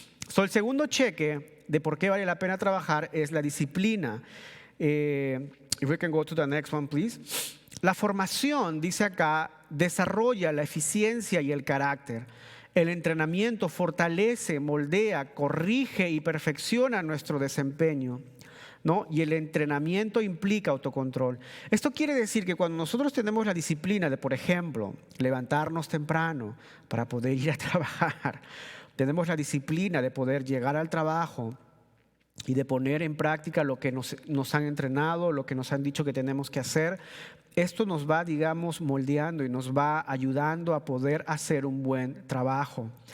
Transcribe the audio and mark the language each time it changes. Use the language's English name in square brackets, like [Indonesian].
[Spanish] So, el segundo cheque de por qué vale la pena trabajar es la disciplina. [English] If we can go to the next one, please. [Spanish] La formación, dice acá, desarrolla la eficiencia y el carácter. El entrenamiento fortalece, moldea, corrige y perfecciona nuestro desempeño, ¿no? Y el entrenamiento implica autocontrol. Esto quiere decir que cuando nosotros tenemos la disciplina de, por ejemplo, levantarnos temprano para poder ir a trabajar, tenemos la disciplina de poder llegar al trabajo y de poner en práctica lo que nos han entrenado, lo que nos han dicho que tenemos que hacer, esto nos va, digamos, moldeando y nos va ayudando a poder hacer un buen trabajo.